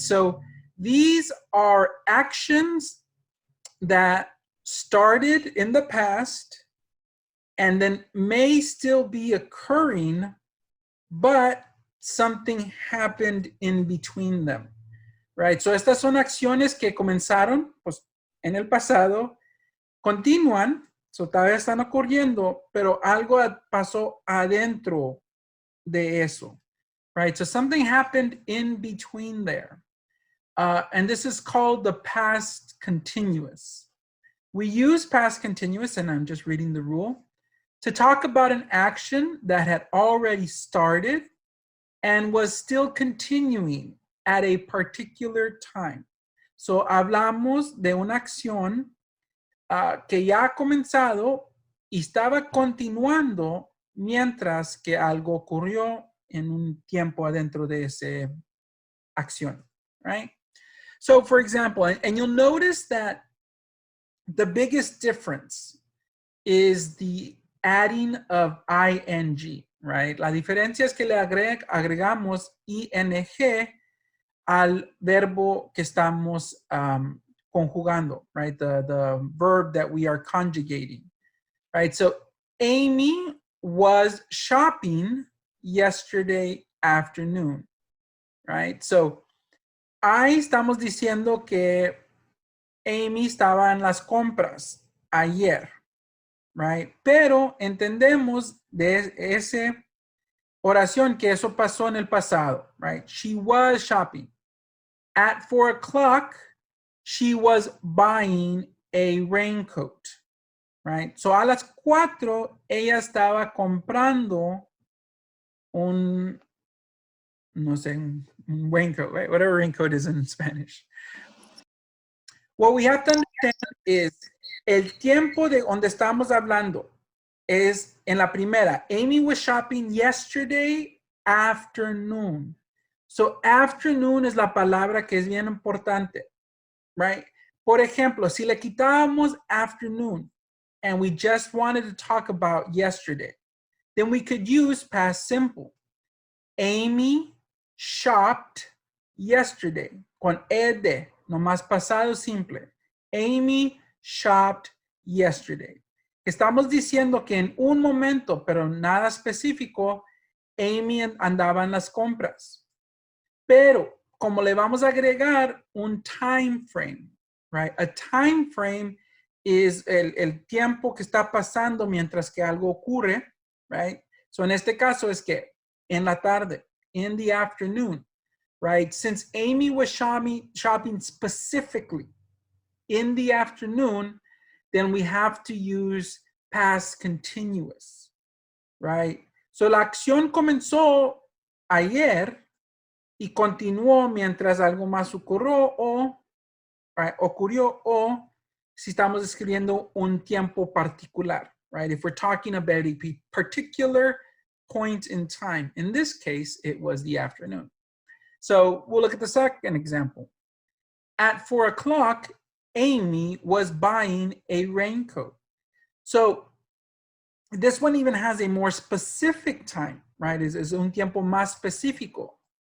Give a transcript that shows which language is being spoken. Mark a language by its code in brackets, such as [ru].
[en] So these are actions that started in the past and then may still be occurring, but something happened in between them. [es] Right, so estas son acciones que comenzaron pues, en el pasado, continúan, so todavía están ocurriendo, pero algo pasó adentro de eso. [en] Right, so something happened in between there. And this is called the past continuous. We use past continuous, and I'm just reading the rule, to talk about an action that had already started and was still continuing at a particular time. [es] So hablamos de una acción que ya ha comenzado y estaba continuando mientras que algo ocurrió en un tiempo adentro de esa acción, right? [en] So for example, and you'll notice that the biggest difference is the adding of ing, right? [es] La diferencia es que le agregamos ing al verbo que estamos conjugando, right? [en] The verb that we are conjugating, right? So Amy was shopping yesterday afternoon, right? [es] So ahí estamos diciendo que Amy estaba en las compras ayer, right? Pero entendemos de esa oración que eso pasó en el pasado, right? [en] She was shopping. At 4 o'clock, she was buying a raincoat, right? [es] So a las 4, ella estaba comprando un, no sé, un raincoat, right? [en] Whatever raincoat is in Spanish. What we have to understand is [es] el tiempo de donde estamos hablando es en la primera. [en] Amy was shopping yesterday afternoon. [es] So afternoon es la palabra que es bien importante, right? Por ejemplo, si le quitábamos afternoon [en] and we just wanted to talk about yesterday, then we could use past simple. Amy shopped yesterday [es] con ed, nomás pasado simple. [en] Amy shopped yesterday. [es] Estamos diciendo que en un momento, pero nada específico, Amy andaba en las compras. Pero como le vamos a agregar un time frame, right? [en] A time frame is [es] el tiempo que está pasando mientras que algo ocurre, right? So en este caso es que en la tarde, [en] in the afternoon, [es] right? [en] Since Amy was shopping specifically in the afternoon, then we have to use past continuous, right? [es] So la acción comenzó ayer y continuó mientras algo más ocurrió o si estamos escribiendo un tiempo particular, right? [en] If we're talking about a particular point in time, in this case, it was the afternoon. So we'll look at the second example. At 4 o'clock, Amy was buying a raincoat. So this one even has a more specific time, right? [es] Es un tiempo más específico.